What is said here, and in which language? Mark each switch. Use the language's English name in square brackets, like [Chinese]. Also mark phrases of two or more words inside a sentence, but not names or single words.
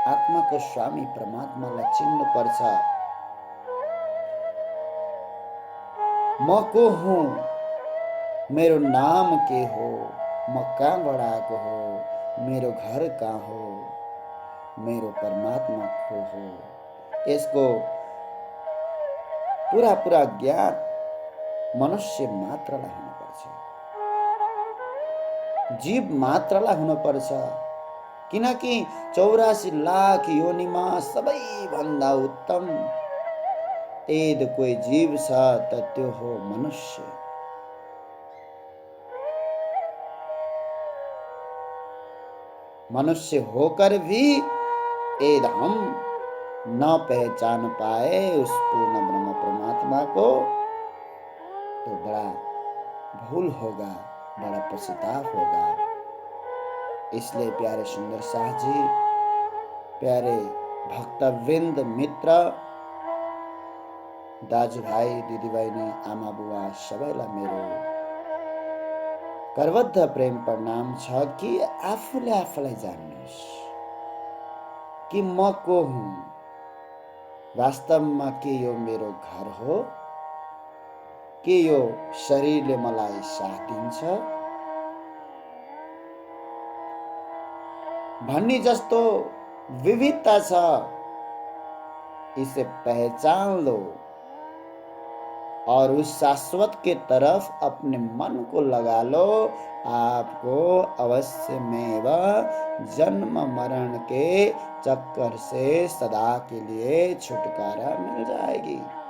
[Nepali] आत्माको स्वामी परमात्मालाई चिन्नुपर्छ। म को हुँ, मेरो नाम के हो, म कहाँबाट आएको हो, मेरो घर कहाँ हो, मेरो परमात्मा को हो, यसको पूरा ज्ञान मनुष्य मात्रलाई हुनुपर्छ, जीव मात्रलाई हुनुपर्छ। किनकि 84 लाख योनिमा सबैभन्दा उत्तम यदि कोही जीव छ त त्यो हो मनुष्य। [Hindi] मनुष्य होकर भी यदि हम न पहचान पाए उस पूर्ण ब्रह्म परमात्मा को तो बड़ा भूल होगा, बड़ा पछतावा होगा। इसलिए प्यारे सुंदर शाह जी, प्यारे भक्तवृंद, [Nepali] मित्र, दाजुभाइ, दिदीबहिनी, आमा बुवा सबैलाई मेरो करबद्ध प्रेम प्रणाम छ कि आफूले आफूलाई जान्नुहोस् कि म को हुँ। वास्तवमा के यो मेरो घर हो, के यो शरीरले मलाई साथ दिन्छ भन्ने जस्तो विविधता छ। [Hindi] इसे पहचान लो और उस शाश्वत के तरफ अपने मन को लगा लो। आपको अवश्य में जन्म मरण के चक्कर से सदा के लिए छुटकारा मिल जाएगी।